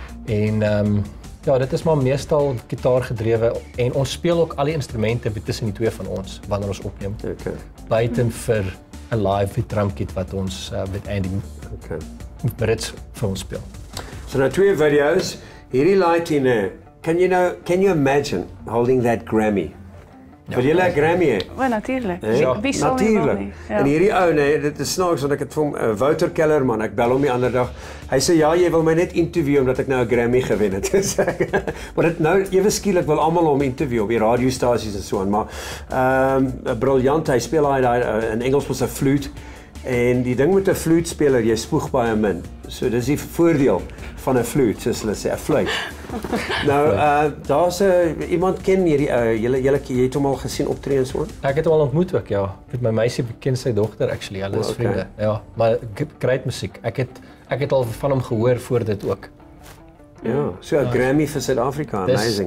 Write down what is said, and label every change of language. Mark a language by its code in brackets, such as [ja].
[af] En ja, dit is maar meestal gitaar gedrewe en ons speel ook al die instrumente tussen die twee van ons wanneer ons opneem. Okay. Buiten vir 'n live drumkit wat ons met Andy Brits vir ons speel. So nou twee video's, hierdie lighting nou. [en] Can you imagine holding that Grammy? [af] Wil jy 'n Grammy hê? Wel natuurlijk. Ja, Wie sal nie wil nie. Ja. En hierdie ou nee, dit is snaaks want ek het vir hom Wouter Kellerman, ek bel hom die ander dag. Hy sê ja, jy wil my net interview omdat ek nou 'n Grammy gewen het. Maar dit nou ewe skielik wil almal hom interview op die radiostasies en so aan, maar briljant, hy speel daai in Engels met 'n fluit. En die ding met 'n fluitspeler, jy spoeg baie min. So dis die voordeel van 'n fluit, soos hulle sê, 'n fluit. Nou, daar's iemand ken hierdie julle het hom al gesien optree en so? Ek het hom al ontmoet ook, ja. Met my meisie beken sy dogter actually, hulle is vriende. Ja, maar great musiek. Ek het al van hom gehoor voor dit ook. Ja, so 'n Grammy vir Suid-Afrika, amazing.